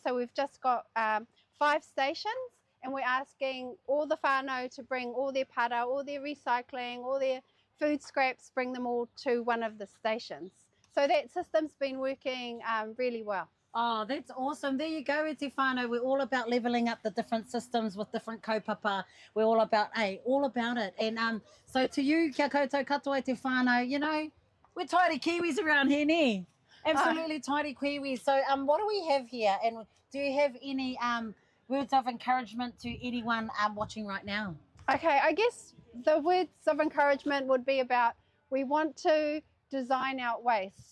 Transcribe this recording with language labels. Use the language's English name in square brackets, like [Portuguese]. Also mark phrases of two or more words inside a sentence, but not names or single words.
[English] So we've just got 5 stations, and we're asking all the whānau to bring all their para, all their recycling, all their food scraps, bring them all to one of the stations. So that system's been working really well. Oh, that's awesome. There you go, [Māori] e te whānau. [English] We're all about levelling up the different systems with different kaupapa. We're all about it. And so to you, [Māori] kia koutou katoa e te whānau, [English] we're tidy Kiwis around here, ne? Absolutely tidy Kiwis. So what do we have here? And do you have any words of encouragement to anyone watching right now? Okay, I guess the words of encouragement would be about, we want to design out waste.